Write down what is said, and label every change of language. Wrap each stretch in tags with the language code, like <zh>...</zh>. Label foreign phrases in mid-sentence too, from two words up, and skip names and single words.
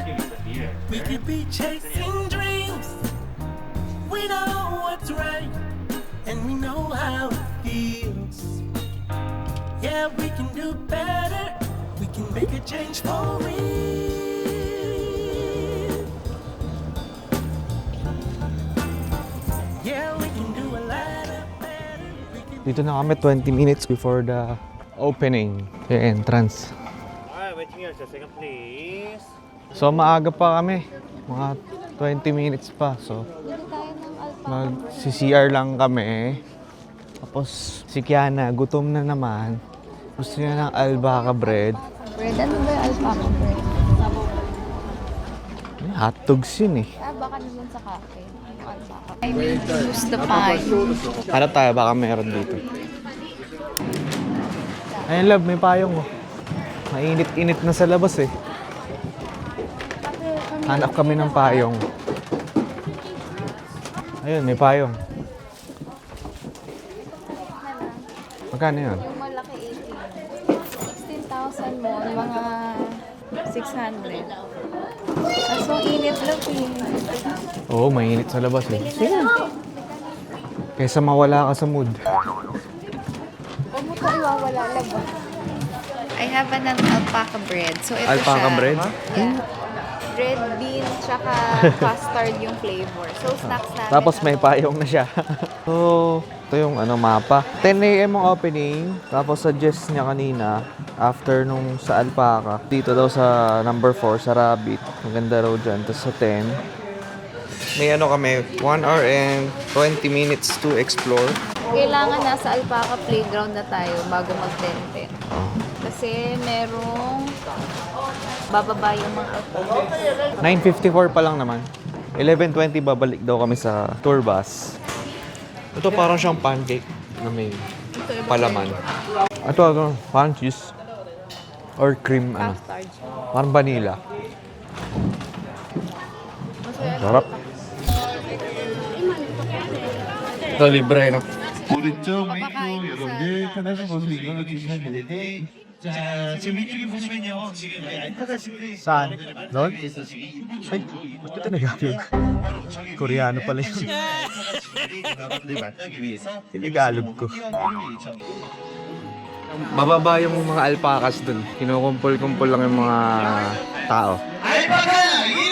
<en>We could be chasing dreams. We know what's right, and we know how it feels. Yeah, we can do better. We can make a change for real. Yeah, we can do a lot of better. We can</en> <tl>Dito na kami</tl> <en>20 minutes before the opening.</en> <tl>Yung entrance.</tl> <en>Alright, waiting here just a second, please.</en> <tl>So maaga pa kami. Mga 20 minutes pa. So Bili tayo ng alpaca. mag-CCR lang kami. Tapos si Kiana, gutom na naman. Gusto niya ng albaca bread. Bread. Ano ba yung alpaca bread? Hotdogs yun eh. Baka naman sa cafe. Yung alpaca.</tl> <en>I will use the pie.</en> <tl>Hanap tayo, baka meron dito. Ayun love, may payong oh. Mainit-init na sa labas eh. Hanap kami ng payong. Ayun, may payong. Magkano yun? Yung malaki 18. 16,000 mo, mga 600. Kaso init lang eh. Oo, mainit sa labas eh. Kaysa mawala ka sa mood. Huwag mo ito iwawala lang.</tl> <en>I have an alpaca bread.</en> <tl>So ito</tl> <en>Alpaca</en> <tl>siya.</tl> <en>bread? Yeah. Red bean</en> <tl>tsaka custard yung flavor. So snacks natin. Tapos may payong na siya. So, ito yung mapa. 10 a.m. ang opening. Tapos suggest niya kanina, after nung sa Alpaca, dito daw sa number 4, sa Rabbit. Maganda raw dyan. Tapos sa 10, may kami,</tl> <en>1 hour and 20 minutes to explore.</en> <tl>Kailangan nasa alpaca playground na tayo bago mag-10-10. Kasi merong bababa yung mga alpaca. 9:54 pa lang naman. 11:20 babalik daw kami sa tour bus. Ito parang siyang pancake na may palaman. Ito</tl> <en>pancakes or cream</en> <tl>Custard. Parang vanilla. Sarap. Ito libre no.</tl> <ko>오른쪽 메뉴 여러분들 편하신 곳으로 이동해 주시면 되는데 자 지금 이쪽에 보시면요 지금 알파카 친구들이</ko> <tl>Saan? Doon?</tl> <ko>있어서 지금</ko> <tl>Ay, ba't ito Tagalog? Koreano pala yun.</tl> <ko>여러분들 만나기 위해서</ko> <tl>Tagalog ko. Bababa yung mga alpacas dun. Kinukumpul-kumpul lang yung mga tao.</tl> <ko>알파카 이동!</ko>